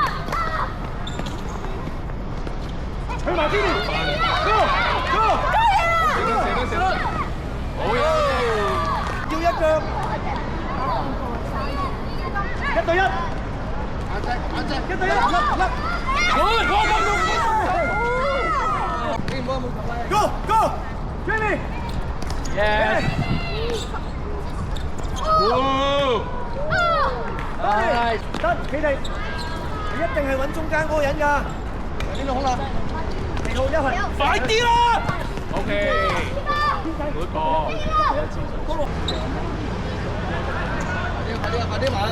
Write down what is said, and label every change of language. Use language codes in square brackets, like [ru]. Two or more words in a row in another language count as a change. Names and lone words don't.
[yue] 去埋邊？Go！射得！好嘢！要一腳。1對1。眼隻！1對1，甩！Go！Jamie！ Yes！得，企定，你一定係揾中間嗰個人㗎。邊度空啦？地號一係。快啲啦 ！OK。 [en] good ball。 [yue] 快啲埋！